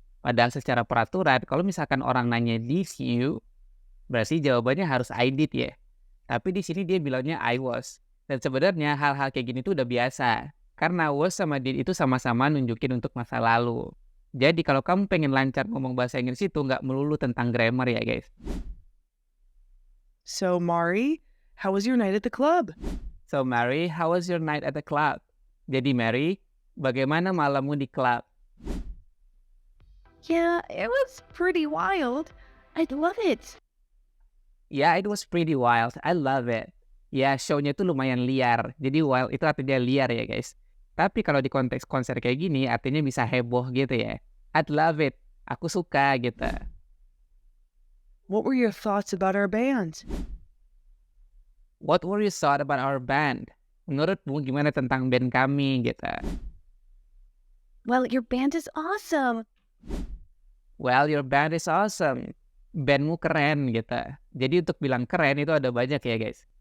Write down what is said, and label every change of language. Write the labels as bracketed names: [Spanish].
[Indonesian] Padahal secara peraturan kalau misalkan orang nanya [English] did you, [Indonesian] berarti jawabannya harus [English] I did [Indonesian] ya. Tapi di sini dia bilangnya [English] I was. [Indonesian] Dan sebenarnya hal-hal kayak gini tuh udah biasa. Karena was sama did itu sama-sama nunjukin untuk masa lalu. Jadi kalau kamu pengen lancar ngomong bahasa Inggris itu nggak melulu tentang grammar ya guys. [English] So, Mari, how was your night at the club? So Mary, how was your night at the club? [Indonesian] Jadi Mary, bagaimana malammu di klub? [English] Yeah, it was pretty wild. I love it. Yeah, it was pretty wild. I love it. [Indonesian] Ya, show-nya tuh lumayan liar. Jadi wild itu artinya liar ya guys. Tapi kalau di konteks konser kayak gini, artinya bisa heboh gitu ya. [English] I'd love it. [Indonesian] Aku suka gitu. [English] What were your thoughts about our band? What were you thought about our band? [Indonesian] Menurutmu gimana tentang band kami gitu? [English] Well, your band is awesome. Well, your band is awesome. [Indonesian] Bandmu keren gitu. Jadi untuk bilang keren itu ada banyak ya guys.